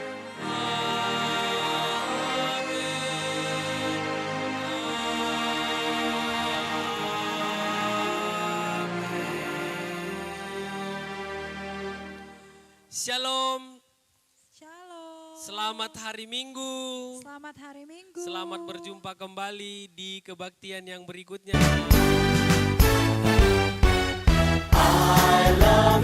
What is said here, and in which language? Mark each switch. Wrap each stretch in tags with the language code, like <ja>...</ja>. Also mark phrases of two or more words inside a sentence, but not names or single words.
<id>Shalom, Shalom. selamat hari Minggu. Selamat hari Minggu. Selamat berjumpa kembali di kebaktian yang berikutnya.</id> <en>I love</en>